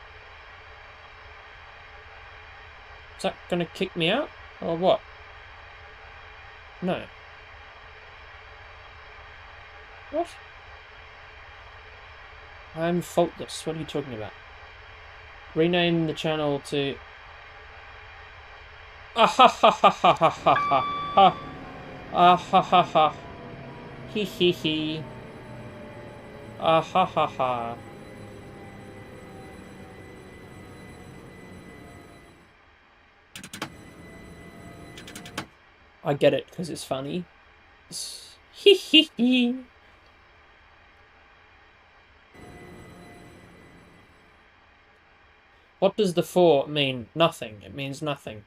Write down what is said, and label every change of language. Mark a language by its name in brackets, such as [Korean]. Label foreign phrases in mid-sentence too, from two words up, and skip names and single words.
[English] Is that gonna kick me out? Or what? No. What? I'm faultless. What are you talking about? Rename the channel to... Ah ha ha ha ha ha ha ha. Ah ha ha ha. Hee hee hee. Ah ha ha ha. I get it because it's funny. Hee hee hee. What does the 4 mean? Nothing. It means nothing.